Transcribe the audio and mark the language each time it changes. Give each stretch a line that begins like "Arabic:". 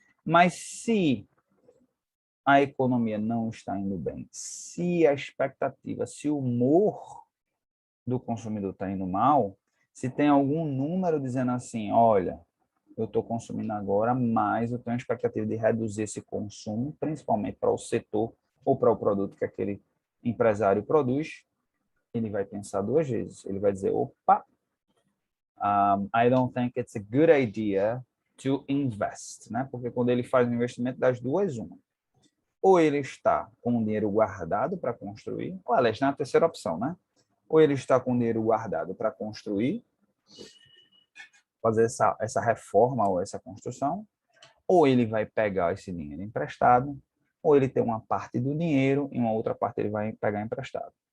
Portuguese: Mas se a economia não está indo bem, se a expectativa, se o humor do consumidor está indo mal, se tem algum número dizendo assim, olha, eu estou consumindo agora, mas eu tenho a expectativa de reduzir esse consumo, principalmente para o setor ou para o produto que aquele empresário produz, ele vai pensar duas vezes. Ele vai dizer, opa,
English: I don't think it's a good idea to invest,
Portuguese: né? Porque quando ele faz um investimento, das duas, uma. Ou ele está com o dinheiro guardado para construir, ou aliás, na terceira opção, né? Ou ele está com o dinheiro guardado para construir, fazer essa reforma ou essa construção, ou ele vai pegar esse dinheiro emprestado, ou ele tem uma parte do dinheiro e uma outra parte ele vai pegar emprestado.